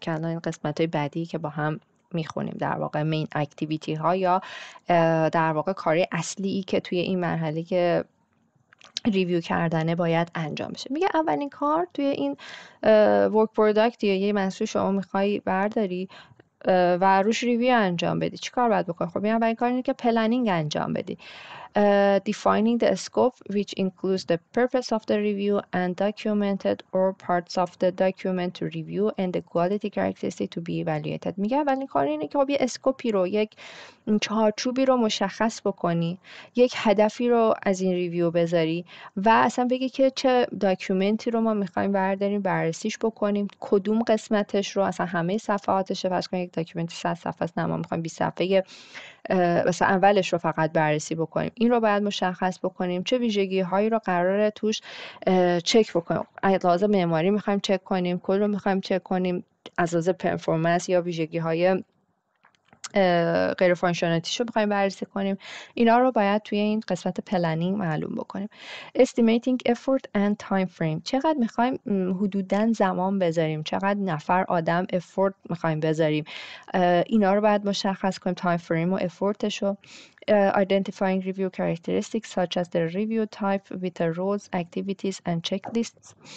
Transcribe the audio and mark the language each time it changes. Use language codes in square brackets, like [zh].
[fa] که این قسمت های بعدی که با هم میخونیم در واقع مین اکتیویتی ها یا در واقع کاری اصلی که توی این مرحله که ریویو کردنه باید انجام بشه. میگه اولین کار توی این ورک پروداکت یا یه محصول شما میخوای برداری و روش ریویو انجام بدی، چی کار باید بکنی؟ خب این اولین کار اینه که پلنینگ انجام بدی. [en] Defining the scope which includes the purpose of the review and documented or parts of the document to review and the quality characteristic to be evaluated. [fa] میگه اولین کار اینه که خب یه اسکوپی رو، یک چارچوبی رو مشخص بکنی، یک هدفی رو از این ریویو بذاری و اصلا بگی که چه داکیومنتی رو ما میخوایم برداریم، بررسیش بکنیم، کدوم قسمتش رو، اصلا همه صفحاتش. فرض کنید یک داکیومنت 100 صفحه است، نه ما میخوایم 20 صفحه مثلا اولش رو فقط بررسی بکنیم. این رو باید مشخص بکنیم چه ویژگی هایی رو قراره توش چک بکنیم. از لحاظ معماری میخوایم چک کنیم، کل رو میخوایم چک کنیم، از لحاظ پرفورمنس یا ویژگی های غیر فانکشنالیتیش رو بخوایم بررسی کنیم. اینا رو باید توی این قسمت پلنینگ معلوم بکنیم. [en] Estimating effort and time frame، [fa] چقدر میخوایم حدوداً زمان بذاریم، چقدر نفر آدم effort میخوایم بذاریم، اینا رو باید مشخص کنیم، time frame و effortش رو. [en] Identifying review characteristics such as the review type with the roles, activities and checklists.